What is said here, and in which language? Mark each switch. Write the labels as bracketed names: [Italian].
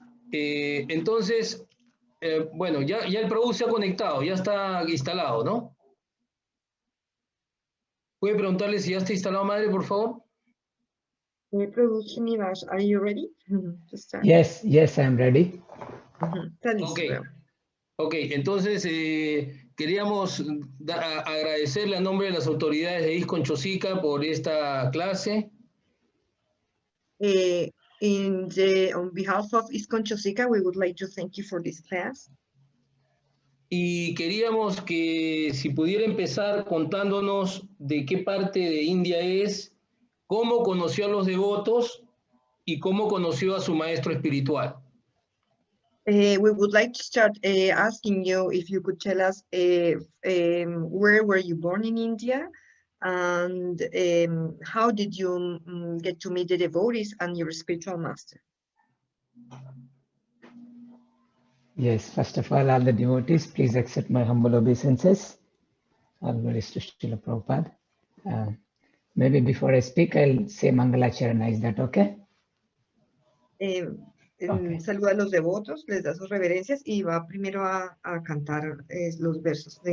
[Spanish] Entonces, bueno, ya el Prabhu se ha conectado, ya está instalado, ¿no? ¿Puede preguntarle si ya está instalado, madre, por favor? [English] Prabhu Srinivas, are you ready? To start? Yes, I'm ready. [Spanish] Está listo, [English] Ok. Prabhu. [Spanish] Ok, entonces queríamos agradecerle a nombre de las autoridades de ISKCON Chosica por esta clase. [English] On behalf of ISKCON Chosica, we would like to thank you for this class. [Spanish] Y queríamos que si pudiera empezar contándonos de qué parte de India es, cómo conoció a los devotos y cómo conoció a su maestro espiritual. [English] We would like to start asking you if you could tell us where were you born in India and how did you get to meet the devotees and your spiritual master? Yes, first of all the devotees, please accept my humble obeisances. All glories to Srila Prabhupada. Maybe before I speak, I'll say Mangalacharana. Is that okay? Okay. [Spanish] Saluda a los devotos, les da sus reverencias y va primero a cantar los versos de